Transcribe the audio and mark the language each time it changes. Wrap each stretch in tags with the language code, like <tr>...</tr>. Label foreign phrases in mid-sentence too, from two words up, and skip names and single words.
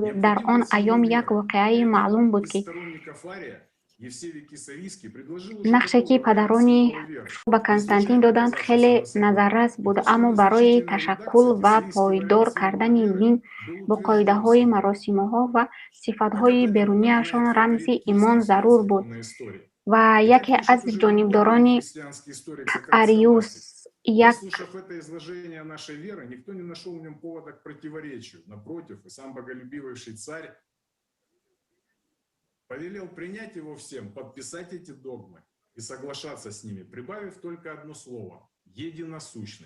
<tg>Дар он айём як воқеаи маълум буд ки нақше ки падарони шоҳ ба Константин доданд хеле назаррас буд, аммо барои ташаккул ва пойдор кардани дин бо қоидаҳои маросимҳо ва сифатҳои беруниашон рамзи имон зарур буд. Ва яке аз ҷонибдорони Ариус як</tg> <ru>Послушав это изложение нашей веры, никто не нашел в нем повода к противоречию. Напротив, и сам боголюбивейший царь повелел принять его всем, подписать эти догмы и соглашаться с ними, прибавив только одно слово – единосущный.</ru>